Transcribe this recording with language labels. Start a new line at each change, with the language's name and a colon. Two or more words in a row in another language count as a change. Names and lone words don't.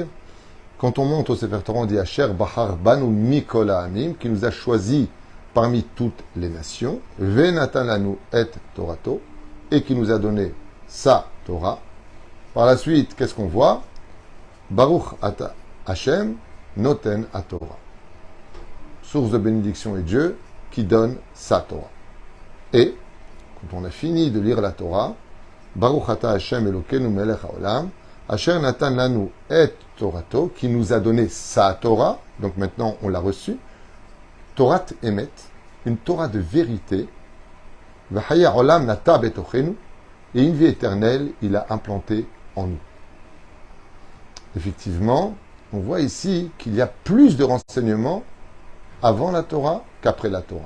French: Quand on monte au Sefer Torah, on dit
Hebrew: אשר בחר בנו מכל העמים,
French: qui nous a choisis parmi toutes les nations,
Hebrew: ונתן לנו את תורתו,
French: et qui nous a donné sa Torah. Par la suite, qu'est-ce qu'on voit?
Hebrew: ברוך אתה השם נותן ה תורה.
French: Source de bénédiction est Dieu qui donne sa Torah. Et, quand on a fini de lire la Torah,
Hebrew: ברוך אתה השם אלוקינו מלך העולם אשר נתן לנו את תורתו,
French: qui nous a donné sa Torah, donc maintenant on l'a reçue,
Hebrew: תורת אמת,
French: une Torah de vérité,
Hebrew: וחיי עולם נטע בתוכנו,
French: et une vie éternelle, il a implanté en nous. Effectivement, on voit ici qu'il y a plus de renseignements avant la Torah qu'après la Torah.